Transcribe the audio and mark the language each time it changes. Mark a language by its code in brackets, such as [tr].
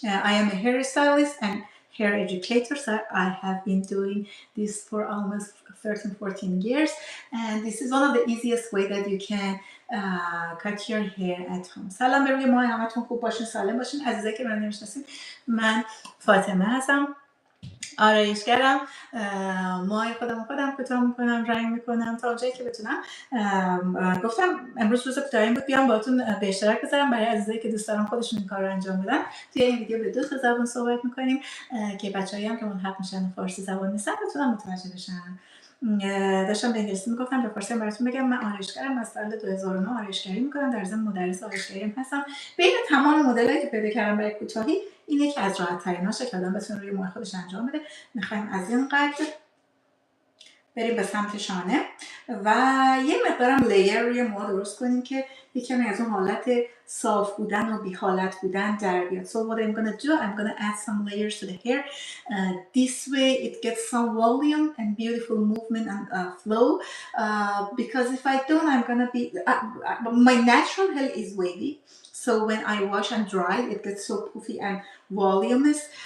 [en] I am a hairstylist and hair educator, so I have been doing this for almost 13-14 years, and this is one of the easiest way that you can cut your hair at home. [fa] سلام به روی ماه، همتون خوب باشین، سالم باشین. عزیزایی که من نمیشناسین، من فاطمه هستم، آرایشگرم. موهای خودم کوتاه میکنم، رنگ میکنم تا اونجایی که بتونم. گفتم امروز روز کوتاهی بود بیام باهاتون به اشتراک بذارم برای عزیزایی که دوست دارن خودشون این کار رو انجام بدن. توی این ویدیو به 2 تا زبان صحبت میکنیم که بچه‌ای هم که ملحق میشن فارسی زبان نیستن بتونن متوجه بشن. داشتم به انگلیسی میگفتم، به فارسی هم براتون بگم. من آرایشگرم، از سال 2009 آرایشگری میکنم، در ضمن مدرس آرایشگری هم هستم. بین تمام مدلایی که پیدا کردم برای کوتاهی این یکی از راحت تریناشه که آدم بتونه روی موهای خودش انجام بده. میخوایم از این قد بریم به سمت شانه و یه مقدارم لیر روی مو درست کنیم که یکمی از اون حالت صاف بودن و بی حالت بودن در بیاد. [en] So what I'm gonna do, I'm gonna add some layers to the hair. This way it gets some volume and beautiful movement and flow. Because if I don't, I'm gonna be my natural hair is wavy. So when I wash and dry, it gets so puffy and voluminous.